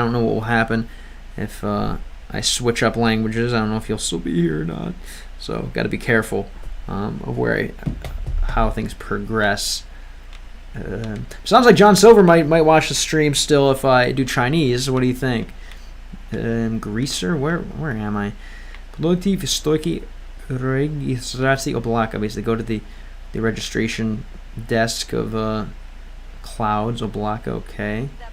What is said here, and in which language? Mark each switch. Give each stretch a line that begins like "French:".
English: I don't know what will happen if I switch up languages. I don't know if you'll still be here or not. So got to be careful of how things progress. Sounds like John Silver might watch the stream still if I do Chinese. What do you think? Greaser, where am I?
Russian: Подойти в стойке регистрации облака.
English: Basically, go to the registration desk of clouds.
Russian: Облака, okay.